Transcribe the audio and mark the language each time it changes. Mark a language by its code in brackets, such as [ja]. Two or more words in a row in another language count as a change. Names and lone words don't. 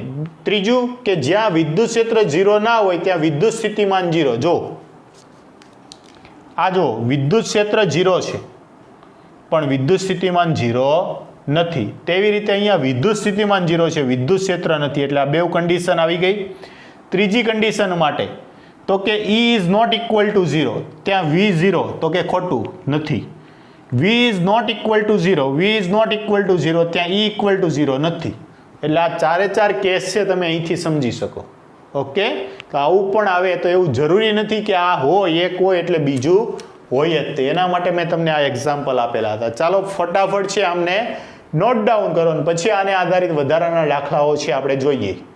[gu] ત્રીજું કે જ્યાં વિદ્યુત ક્ષેત્ર 0 ના હોય ત્યાં વિદ્યુત સ્થિતિમાન 0. જો આ જો વિદ્યુત ક્ષેત્ર 0 છે પણ વિદ્યુત સ્થિતિમાન 0 નથી. તેવી રીતે અહીંયા વિદ્યુત સ્થિતિમાન 0 છે, વિદ્યુત ક્ષેત્ર નથી, એટલે આ બે કન્ડિશન આવી ગઈ. ત્રીજી કન્ડિશન માટે તો કે [en] E is not equal to 0, [gu] ત્યાં V0 તો કે ખોટું નથી. [en] V is not equal to 0, V is not equal to 0, ત્યાં E equal to 0 નથી. [gu] એટલે આ 4 કેસ છે, તમે અહીંથી સમજી શકો. ઓકે, તો આવું પણ આવે તો એવું જરૂરી નથી કે આ હોય એક હોય એટલે બીજું હોય જ તે. એના માટે મેં તમને આ એક્ઝામ્પલ આપેલા હતા. ચાલો ફટાફટ છે આમને [en] note down [gu] કરો અને પછી આને આધારિત વધારાના દાખલાઓ છે આપણે જોઈએ.